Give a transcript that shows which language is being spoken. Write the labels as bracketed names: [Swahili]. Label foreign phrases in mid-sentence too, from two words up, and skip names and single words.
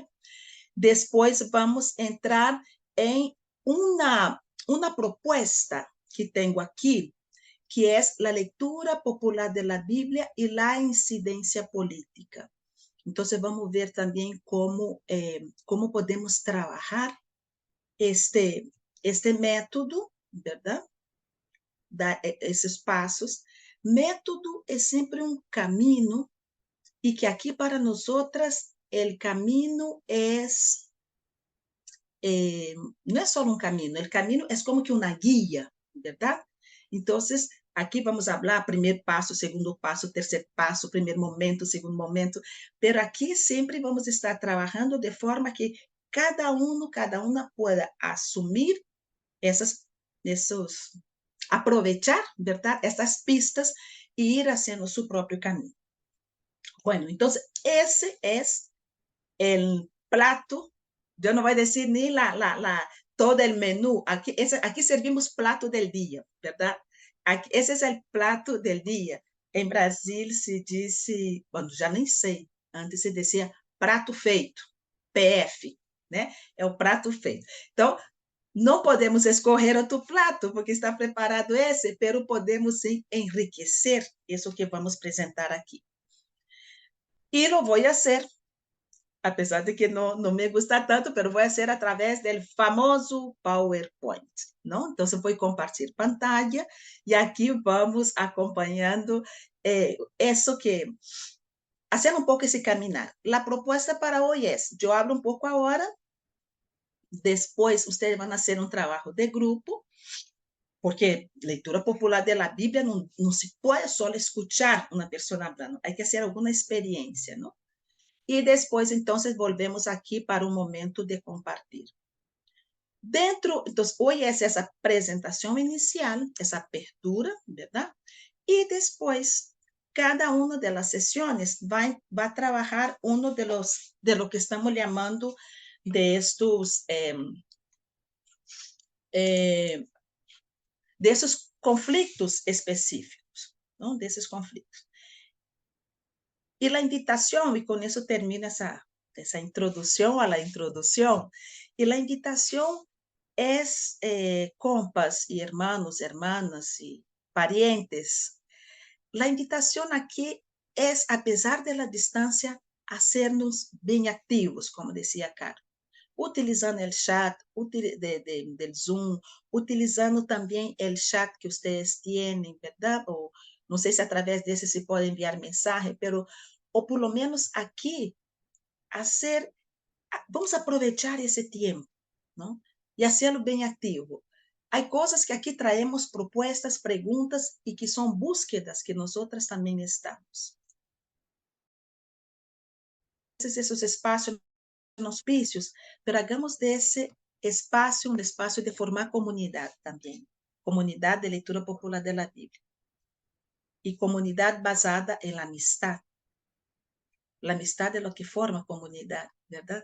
[Spanish] Después vamos a entrar en una propuesta que tengo aquí, que es la lectura popular de la Biblia y la incidencia política. Entonces vamos a ver también cómo podemos trabajar este método, ¿verdad? [Portuguese] Esses passos. Método é sempre um caminho e que aqui para nós outras o caminho não é só um caminho, o caminho é como que uma guia, verdade? Então, aqui vamos falar primeiro passo, segundo passo, terceiro passo, primeiro momento, segundo momento, pero aqui sempre vamos estar trabalhando de forma que cada uma pueda assumir esses aprovechar, ¿verdad? [Spanish] Estas pistas y ir haciendo su propio camino. Bueno, entonces ese es el plato. Yo no voy a decir ni todo el menú. Aquí servimos plato del día, ¿verdad? Ese es el plato del día. En Brasil se dice, bueno, ya [Portuguese] nem sei, [Spanish] antes se decía [Portuguese] prato feito, [Spanish] PF, né? [Portuguese] É o prato feito. Então, não podemos escolher outro prato, porque está preparado esse, pero podemos sim enriquecer isso que vamos apresentar aqui. E lo vou fazer, apesar de que não [Spanish] me gusta tanto, [Portuguese] pero vou fazer através do famoso PowerPoint, não? Então, vou compartilhar pantalla e aqui vamos acompanhando isso que fazendo pouco esse caminhar. A proposta para hoje é, eu hablo um pouco agora. [Spanish] Después ustedes van a hacer un trabajo de grupo, porque lectura popular de la Biblia no se puede solo escuchar una persona hablando, hay que hacer alguna experiencia, ¿no? Y después entonces volvemos aquí para un momento de compartir. Entonces hoy es esa presentación inicial, esa apertura, ¿verdad? Y después cada una de las sesiones va a trabajar uno de lo que estamos llamando de estos [Portuguese] desses conflitos específicos, não? Desses conflitos. E a invitação, e com isso termina essa introdução à la introdução, e a invitação é, [Spanish] compas e hermanos, hermanas e parientes, [Portuguese] a invitação aqui é, apesar da distância, a sermos bem ativos, como dizia Caro, utilizando o chat del Zoom, utilizando também o chat que vocês têm, ¿verdad? Ou não sei se através desse se pode enviar mensagem, pero ou [Spanish] por lo menos [Portuguese] aqui vamos aproveitar esse tempo, não? E fazê-lo bem ativo. Há coisas que aqui traemos propostas, perguntas e que são búsquedas que nós outras também estamos. Esses espaços [Spanish] auspicios, pero hagamos de ese espacio un espacio de formar comunidad también, comunidad de lectura popular de la Biblia y comunidad basada en la amistad es lo que forma comunidad, ¿verdad?